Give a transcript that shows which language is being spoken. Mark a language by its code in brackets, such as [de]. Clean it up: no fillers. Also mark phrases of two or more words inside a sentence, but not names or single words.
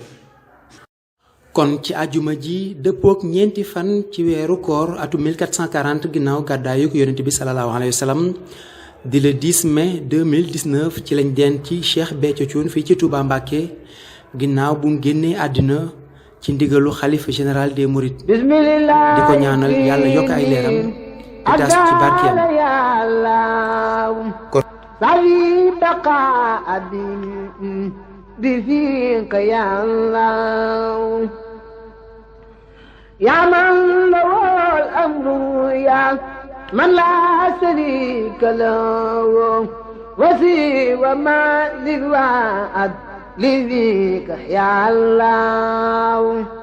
[wo] kon ci àjjuma ji dëppook ñeenti fan ci weeru koor atum 1440 ginnaaw gàddaayuk yonent bi [ar] صلى الله عليه وسلم [wo] di le 10 mai 2019 ci lañ denc ci Cheikh Béthio Thioune fii ci Touba Mbacké ginnaaw bu mu génnee àddina ci ndigalu xalifa [fr] général des Mourides [wo] di ko ñaanal yàlla yokk ay leeram di tas ci barkeem [ar] بفيك يا الله يا من له الأمر يا من لا شريك له وسوى ما للوعد لذيك يا الله